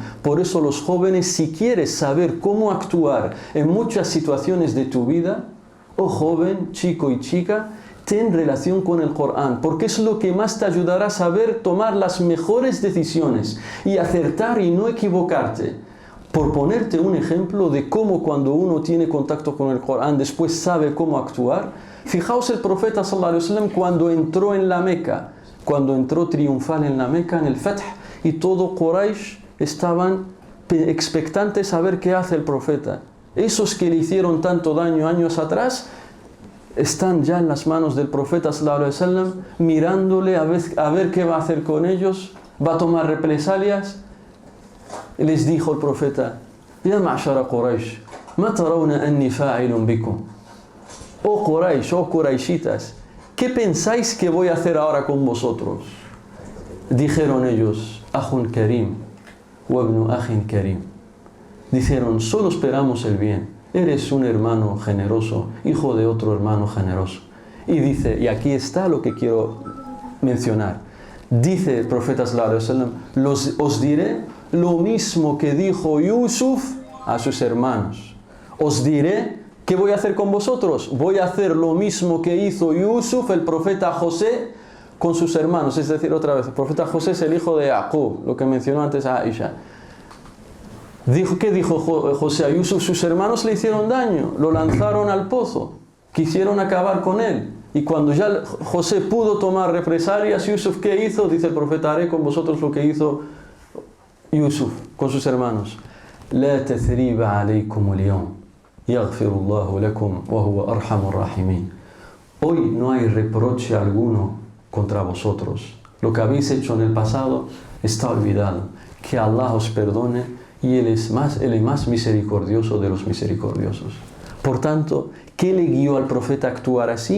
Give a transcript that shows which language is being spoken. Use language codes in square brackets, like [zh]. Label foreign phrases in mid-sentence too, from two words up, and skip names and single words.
[es] Por eso los jóvenes, si quieres saber cómo actuar en muchas situaciones de tu vida, oh joven, chico y chica, ten relación con el Corán, porque es lo que más te ayudará a saber tomar las mejores decisiones y acertar y no equivocarte. Por ponerte un ejemplo de cómo cuando uno tiene contacto con el Corán después sabe cómo actuar, fijaos el profeta [ar] صلى الله عليه وسلم [es] cuando entró en la Meca, cuando entró triunfal en la Meca, en el Fath, y todo Quraysh estaban expectantes a ver qué hace el profeta. Esos que le hicieron tanto daño años atrás están ya en las manos del profeta [ar] صلى الله عليه وسلم, [es] mirándole a ver qué va a hacer con ellos, va a tomar represalias. Les dijo el profeta, [ar] يا معشر قريش ما ترون أني فاعل بكم. [es] Oh Quraysh, oh Qurayshitas, ¿qué pensáis que voy a hacer ahora con vosotros? Dijeron ellos, [ar] أخ كريم وابن أخ كريم. [es] Dijeron, solo esperamos el bien. Eres un hermano generoso, hijo de otro hermano generoso. Y dice, y aquí está lo que quiero mencionar. Dice el profeta [ar] صلى الله عليه وسلم, [es] os diré lo mismo que dijo Yusuf a sus hermanos. Os diré, ¿qué voy a hacer con vosotros? Voy a hacer lo mismo que hizo Yusuf, el profeta José, con sus hermanos. Es decir, otra vez, el profeta José es el hijo de Jacob, lo que mencionó antes a Aisha. ¿Qué dijo José a Yusuf? Sus hermanos le hicieron daño, lo lanzaron al pozo, quisieron acabar con él. Y cuando ya José pudo tomar represalias, Yusuf, ¿qué hizo? Dice el profeta, haré con vosotros lo que hizo Yusuf con sus hermanos. [ar] لا تثريب عليكم اليوم يغفر الله لكم وهو أرحم الراحمين. [es] Hoy no hay reproche alguno contra vosotros. Lo que habéis hecho en el pasado está olvidado. Que Allah os perdone, y Él es el más misericordioso de los misericordiosos. Por tanto, ¿qué le guió al profeta a actuar así?